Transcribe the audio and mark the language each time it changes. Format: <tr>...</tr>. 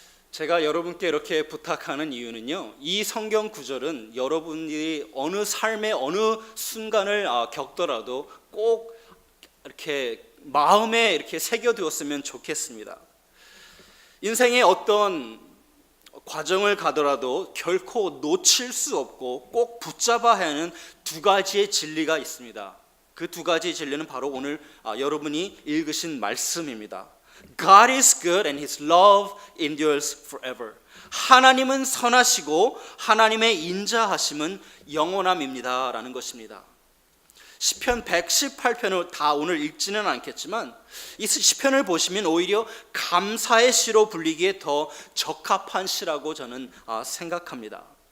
<ko>제가 여러분께 이렇게 부탁하는 이유는요, 이 성경 구절은 여러분이 어느 삶의 어느 순간을 겪더라도 꼭 이렇게 마음에 이렇게 새겨두었으면 좋겠습니다. 인생의 어떤 과정을 가더라도 결코 놓칠 수 없고 꼭 붙잡아야 하는 두 가지의 진리가 있습니다. 그 두 가지 진리는 바로 오늘 여러분이 읽으신 말씀입니다.</ko> <en>God is good and His love endures forever.</en> <ko>하나님은 선하시고 하나님의 인자하심은 영원함입니다 라는 것입니다. 시편 118편을 다 오늘 읽지는 않겠지만 이 시편을 보시면 오히려 감사의 시로 불리기에 더 적합한 시라고 저는 생각합니다.</ko>